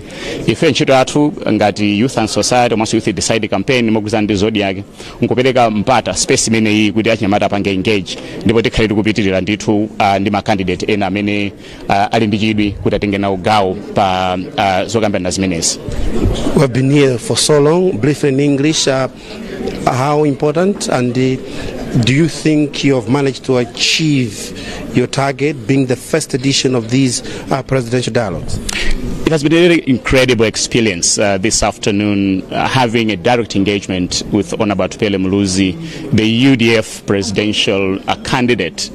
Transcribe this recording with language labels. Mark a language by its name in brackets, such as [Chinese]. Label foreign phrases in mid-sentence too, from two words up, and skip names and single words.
[Nyanja] Ife ntchito yathu ngati Youth and Society komanso Youth Decide campaign mogwirizana ndi Zodiac nkupereka mpata space imeneyi kuti achinyamata apange engage, ndipo tikhale tikupitirira ndithu ndi ma candidate ena amene ali ndi chidwi kuti atenge nawo gawo pa zokambirana zimenezi. [English] We have been here for so long. Briefly in English, how important and do you think you have managed to achieve your target, being the first edition of these presidential dialogues? It has been a really incredible experience this afternoon, having a direct engagement with Honorable Atupere Muluzi, the UDF presidential candidate.